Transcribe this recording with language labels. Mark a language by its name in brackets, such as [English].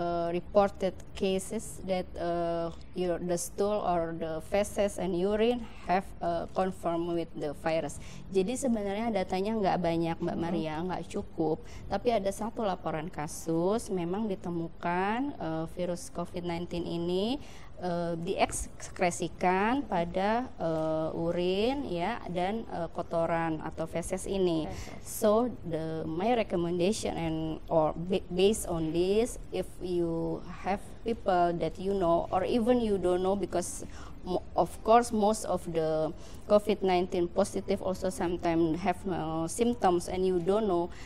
[English] reported cases that the stool or the feces and urine have confirmed with the virus. [Indonesian] Jadi sebenarnya datanya nggak banyak Mbak Maria, nggak cukup. Tapi ada satu laporan kasus memang ditemukan virus COVID-19 ini diekskresikan pada urin ya dan kotoran atau feses ini. [English] So my recommendation or based on this, if you have people that you know or even you don't know, because of course most of the COVID-19 positive also sometimes have symptoms and you don't know.